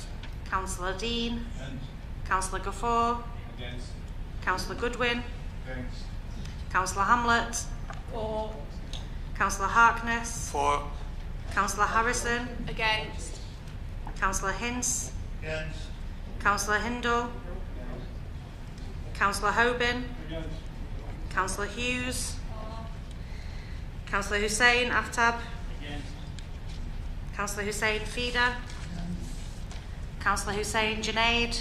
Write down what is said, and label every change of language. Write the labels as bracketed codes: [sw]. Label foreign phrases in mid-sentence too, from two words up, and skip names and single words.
[en] Councillor Dean. Councillor Gaffour. Councillor Goodwin. Councillor Hamlet. Councillor Harkness. For. Councillor Harrison. Against. Councillor Hince. Against. Councillor Hindle. Councillor Hoban. Councillor Hughes. Councillor Hussain Aftab. Councillor Hussain Feeder. Councillor Hussain Junaid.